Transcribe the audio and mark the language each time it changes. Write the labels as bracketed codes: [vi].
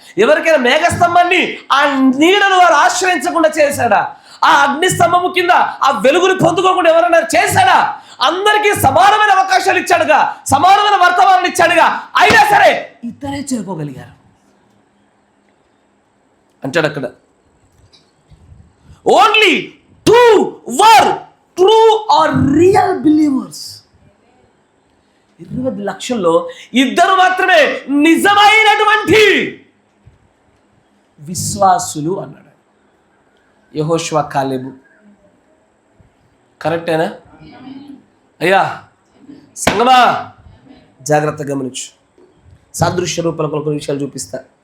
[te] ఎవరికైనా మేఘస్తంభాన్ని ఆ నీడను వారు ఆశ్రయించకుండా చేశాడా? ఆ అగ్నిస్తంభము కింద ఆ వెలుగుని పొందుకోకుండా ఎవరైనా చేశాడా? అందరికీ సమానమైన అవకాశాలు ఇచ్చాడుగా, సమానమైన వర్తమానాలు ఇచ్చాడుగా. అయినా సరే ఇద్దరే చేరుకోగలిగారు అంటాడు అక్కడ. [en] Only 2 were true or real believers. [te] 20 లక్షల్లో ఇద్దరు మాత్రమే నిజమైనటువంటి విశ్వాసులు అన్నాడు. యెహోషువ, కాలేబు. కరెక్టేనా అయ్యా? సంగమా జాగ్రత్తగా గమనించు. సాదృశ్య రూపంలో కొన్ని విషయాలు చూపిస్తా.